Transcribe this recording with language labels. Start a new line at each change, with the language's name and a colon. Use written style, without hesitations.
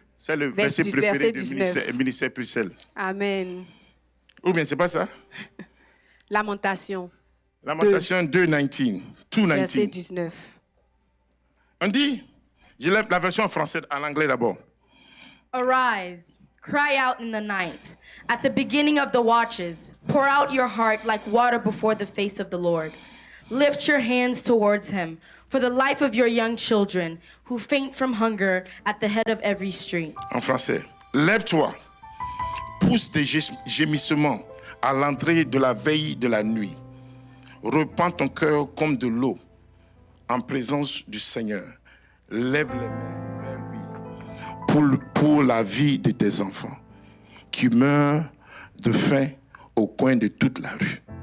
French: C'est le verset verset préféré du 19. ministère Pucelle. Amen. Ou bien, c'est pas ça? Lamentation, Lamentation 2:19. verset 2:19. 19. On dit, je lève la version en français, en anglais d'abord.
English: Arise, cry out in the night. At the beginning of the watches, pour out your heart like water before the face of the Lord. Lift your hands towards him for the life of your young children who faint from hunger at the head of every street.
French: En français. Lève-toi, pousse des gémissements à l'entrée de la veille de la nuit. Repends ton cœur comme de l'eau en présence du Seigneur. Lève les mains vers lui pour la vie de tes enfants qui meurent de faim au coin de toute la rue.